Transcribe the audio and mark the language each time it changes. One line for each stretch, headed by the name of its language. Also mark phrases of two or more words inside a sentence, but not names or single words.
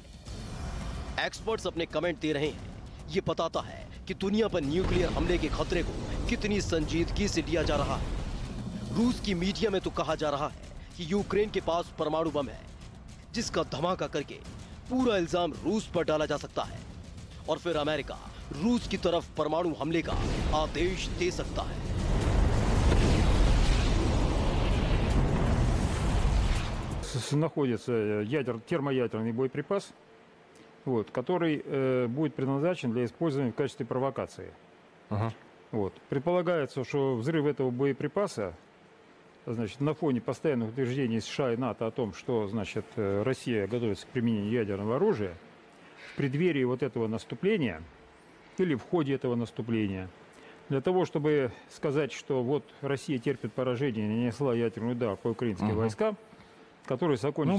Hindi: एक्सपर्ट्स अपने कमेंट दे रहे हैं। ये बताता है कि दुनिया पर न्यूक्लियर हमले के खतरे को कितनी संजीदगी से लिया जा रहा है। रूस की मीडिया में तो कहा जा रहा है कि यूक्रेन के पास परमाणु बम है, जिसका धमाका करके पूरा इल्जाम रूस पर डाला जा सकता है और फिर अमेरिका रूस की तरफ परमाणु हमले का आदेश दे सकता है।
Russian: Находится термоядерный боеприпас, который будет предназначен для использования в качестве провокации. Предполагается, что взрыв этого боеприпаса, значит, на фоне постоянных утверждений США и НАТО о том, что, значит, Россия готовится к применению ядерного оружия, в преддверии вот этого наступления или в ходе этого наступления, для того, чтобы сказать, что вот Россия терпит поражение и нанесла ядерный удар по украинским войскам, который закончится...